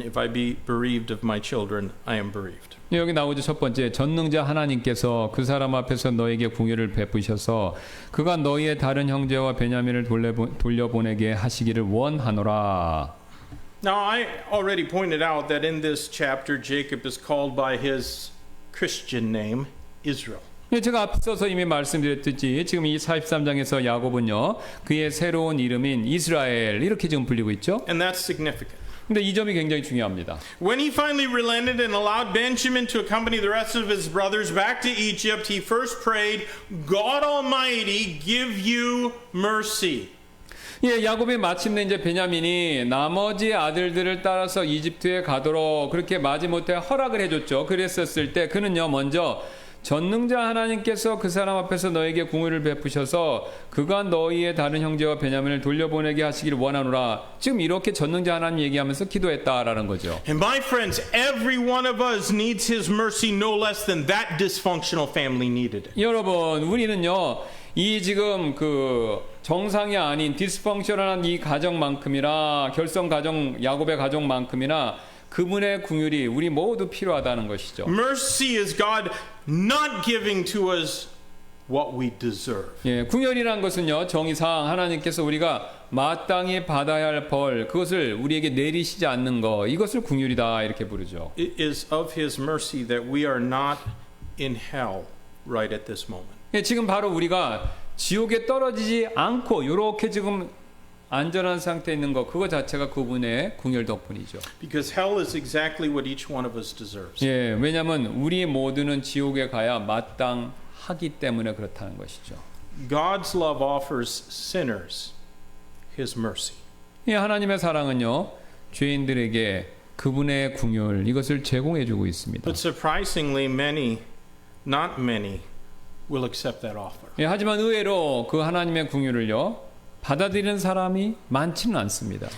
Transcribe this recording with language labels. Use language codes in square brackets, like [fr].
[en] If I be bereaved of my children, I am bereaved. [ko] 예, 여기 나오죠. 첫 번째, 전능자 하나님께서 그 사람 앞에서 너에게 궁유를 베푸셔서 그가 너희의 다른 형제와 베냐민을 돌려보내게 하시기를 원하노라. [en] Now, I already pointed out that in this chapter, Jacob is called by his Christian name, Israel. [ko] 예, 제가 앞서서 이미 말씀드렸듯이 지금 이 43장에서 야곱은요, 그의 새로운 이름인 이스라엘 이렇게 지금 불리고 있죠. [en] And that's significant. [ko] 근데 이 점이 굉장히 중요합니다. [en] When he finally relented and allowed Benjamin to accompany the rest of his brothers back to Egypt, he first prayed, God Almighty give you mercy. [ko] 예, 야곱이 마침내 이제 베냐민이 나머지 아들들을 따라서 이집트에 가도록 그렇게 마지못해 허락을 해줬죠. 그랬었을 때 그는요, 먼저 전능자 하나님께서 그 사람 앞에서 너에게 궁유를 베푸셔서 그가 너희의 다른 형제와 베냐민을 돌려보내게 하시기를 원하노라. 지금 이렇게 전능자 하나님 얘기하면서 기도했다라는 거죠. [en] And my friends, every one of us needs his mercy no less than that dysfunctional family needed it. [ko] 여러분, 우리는요, 이 지금 그 정상이 아닌 디스펑셔널한 이 가정만큼이나 결성 가정, 야곱의 가정만큼이나 그분의 궁율이 우리 모두 필요하다는 것이죠. [en] Mercy is God not giving to us what we deserve. [ko] 예, 궁율이란 것은요, 정의상 하나님께서 우리가 마땅히 받아야 할 벌, 그것을 우리에게 내리시지 않는 거, 이것을 궁율이다 이렇게 부르죠. [en] It is of his mercy that we are not in hell right at this moment. [ko] 예, 지금 바로 우리가 지옥에 떨어지지 않고 이렇게 지금 안전한 상태에 있는 것, 그거 자체가 그분의 궁율 덕분이죠. [en] Because hell is exactly what each one of us deserves. [ko] 예, 왜냐하면 우리 모두는 지옥에 가야 마땅하기 때문에 그렇다는 것이죠. [en] God's love offers sinners his mercy. [ko] 예, 하나님의 사랑은요, 죄인들에게 그분의 궁율, 이것을 제공해주고 있습니다. [en] But surprisingly, not many, will accept that offer. [ko] 예, 하지만 의외로 그 하나님의 궁율을요, 받아들이는 사람이 많지는 않습니다.